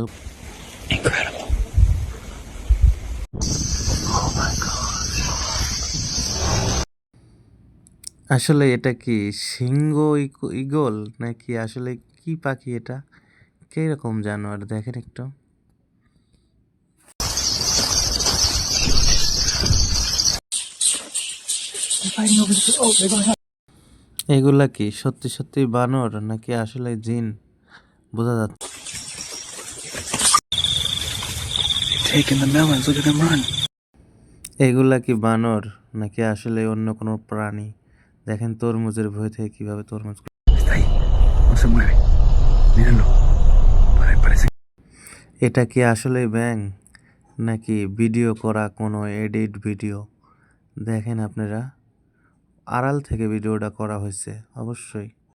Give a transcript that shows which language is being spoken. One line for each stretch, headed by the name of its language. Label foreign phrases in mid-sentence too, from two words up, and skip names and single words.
English: Incredible. Oh my God.
Bangla: আসলে এটা কি সিংহ ঈগল নাকি আসলে কি পাখি এটা, কিরকম জানোয়ার দেখেন একটু।
English: They're fighting over the. Oh, they're going up.
Bangla: এগুলা কি সত্যি সত্যি বানর নাকি আসলে জিন, বোঝা যাচ্ছে।
English: Taking the melons. Look at them run.
Bangla: এগুলা কি বানর নাকি আসলে অন্য কোনো প্রাণী? দেখেন তরমুজের ভয় থেকে কিভাবে তরমুজ।
Spanish: Está ahí. No se mueve. Mírenlo. Parece.
Bangla: এটা কি আসলে ব্যাং নাকি ভিডিও করা কোনো
English: edit video?
Bangla: দেখেন আপনারা, আড়াল থেকে ভিডিওটা করা হয়েছে অবশ্যই।